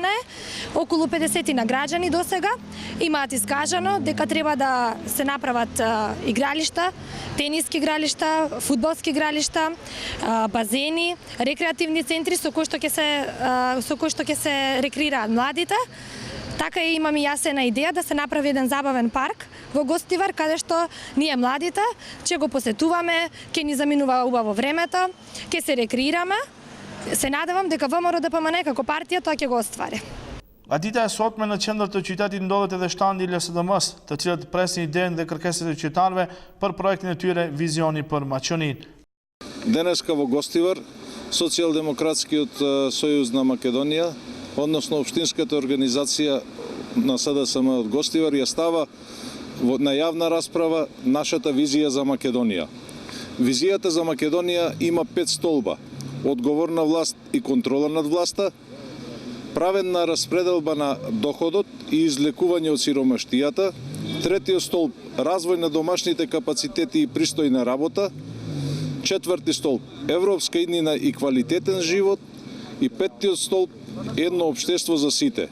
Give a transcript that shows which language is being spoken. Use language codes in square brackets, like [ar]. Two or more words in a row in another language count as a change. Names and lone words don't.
[mk] Околу 50 на граѓани до сега имаат искажано дека треба да се направат игралишта, тениски игралишта, фудбалски игралишта, базени, рекреативни центри со кои што ќе се рекреираат младите. Така и имаме јасна идеја да се направи еден забавен парк во Гостивар, каде што ние младите ќе го посетуваме, ќе ни заминува убаво времето, ќе се рекреираме. Се надевам дека ВМРО ДПМН како партија тоа ќе го оствари. [sq] A dita e sotme në qendër të qytetit ndodhet edhe shtandi i LSDM-s, të cilët presin idenë dhe kërkesat e qytetarëve për projektin e tyre Vizioni për Maqoninë. [mk] Денеска во Гостивар, Социјалдемократскиот сојуз на Македонија, односно општинската организација на СДСМ од Гостивар, ја става на јавна расправа нашата визија за Македонија. Визијата за Македонија има 5 столба: одговорна власт и контрола над власта, праведна распределба на доходот и излекување од сиромаштијата, третиот столб развој на домашните капацитети и пристојна работа, четврти столб европска иднина и квалитетен живот и петтиот столб едно општество за сите.